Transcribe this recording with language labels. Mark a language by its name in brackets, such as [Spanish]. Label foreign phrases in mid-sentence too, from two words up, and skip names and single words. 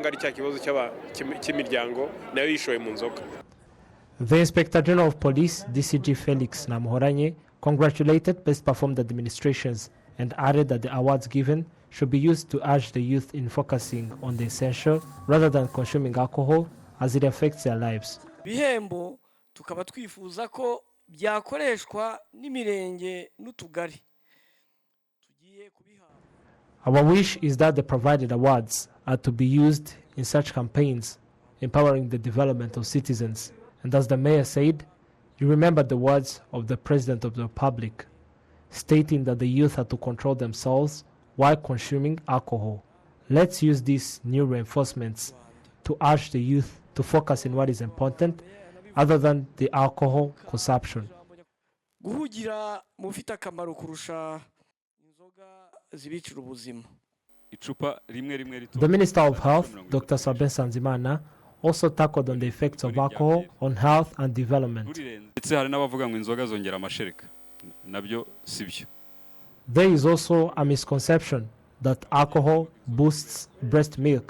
[English] The Inspector General of Police, DCG Felix Namuhoranye, congratulated best performed administrations and added that the awards given should be used to urge the youth in focusing on the essential rather than consuming alcohol as it affects their lives. [Kinyarwanda] Bihembo tukaba twifuza ko byakoreshwa n'imirenge n'utugari. [English] Our wish is that the provided awards are to be used in such campaigns, empowering the development of citizens. And as the mayor said, you remember the words of the President of the Republic, stating that the youth are to control themselves while consuming alcohol. Let's use these new reinforcements to urge the youth to focus on what is important other than the alcohol consumption. [Kinyarwanda] Guhugira mufite akamaro kurusha inzoga zibicira ubuzima. [English] The Minister of Health, Dr. Sabin Sanzimana, also tackled on the effects of alcohol on health and development. There is also a misconception that alcohol boosts breast milk.